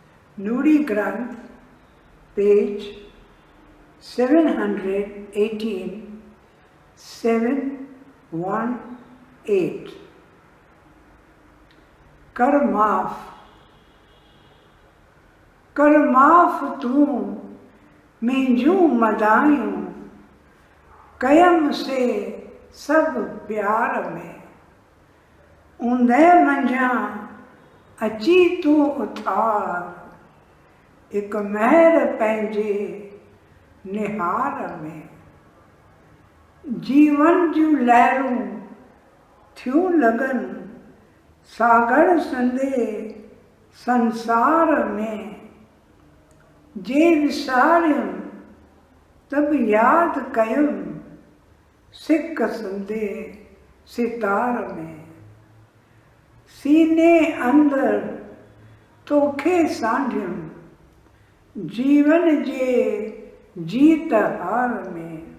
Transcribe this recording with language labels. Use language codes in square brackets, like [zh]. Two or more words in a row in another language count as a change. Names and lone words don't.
[en] Nuri Granth, page 718, 718. [sd] कर माफ़ तूं मुंहिंजूं मदायूं, कयम से सब प्यार में, ऊंदे मंझां अची तूं उथार, एक महर पंहिंजे निहार में। जीवन जूं लहरूं थियूं लगन सागर संदे संसार में, जे विसारियम तब याद कयम सिक संदे सितार में। सीने अंदर तोखे सांढियम जीवन जे जीत हार में।